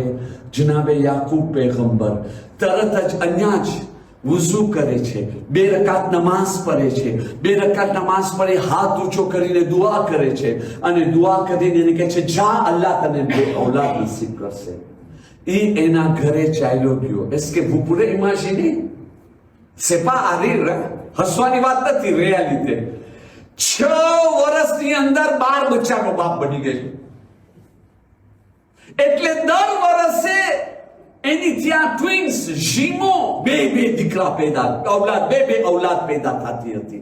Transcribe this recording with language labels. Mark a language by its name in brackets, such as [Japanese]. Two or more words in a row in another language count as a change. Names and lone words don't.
[Gujarati] જનાબે યાકૂબ પૈગંબર તરત જ અહીંયા જ વુઝુ કરે છે, 2 રકાત નમાઝ પડે છે. 2 રકાત નમાઝ પડે, હાથ ઊંચો કરીને દુઆ કરે છે અને દુઆ કરીને એને કહે છે જા અલ્લાહ તને ઔલાદ નસીબ કરશે. એના ઘરે ચાલ્યો ગયો. [French] est-ce que vous pourrez imaginer, c'est pas à rire, [Gujarati] હસવાની વાત નથી, રિયાલિટી. 6 વર્ષની અંદર 12 બચ્ચાનો બાપ બની ગયો. એટલે દર વર્ષે એની ત્યાં ટ્વિન્સ જીમો બે દીકરા પેદા ઔલાદ પેદા થતી હતી.